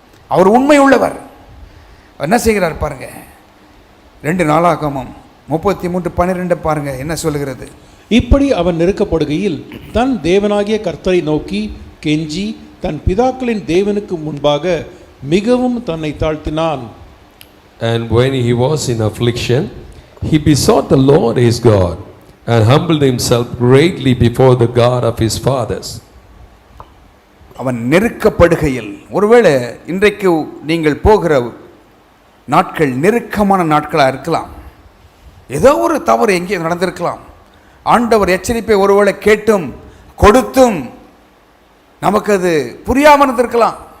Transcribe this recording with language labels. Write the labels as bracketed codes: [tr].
[ta] அவர் உண்மை உள்ளவர். என்ன செய்கிறார் பாருங்க. 2 நாளாகமம் 33:12 பாருங்க என்ன சொல்லுகிறது. இப்படி அவன் நெருக்கப்படுகையில் தன் தேவனாகிய கர்த்தரை நோக்கி கெஞ்சி தன் பிதாக்களின் தேவனுக்கு முன்பாக மிகவும் தன்னை தாழ்த்தினான். [en] And when he was in affliction, he besought the Lord his God and humbled himself greatly before the God of his fathers. [ta] அவன் நெருக்கப்படுகையில், ஒருவேளை இன்றைக்கு நீங்கள் போகிற நாட்கள் நெருக்கமான நாட்களாக இருக்கலாம். ஏதோ ஒரு தவறு எங்கே நடந்திருக்கலாம். ஆண்டவர் எச்சரிப்பை ஒருவேளை கேட்டும் கொடுத்தும் நமக்கு அது புரியாமல் இருந்திருக்கலாம்.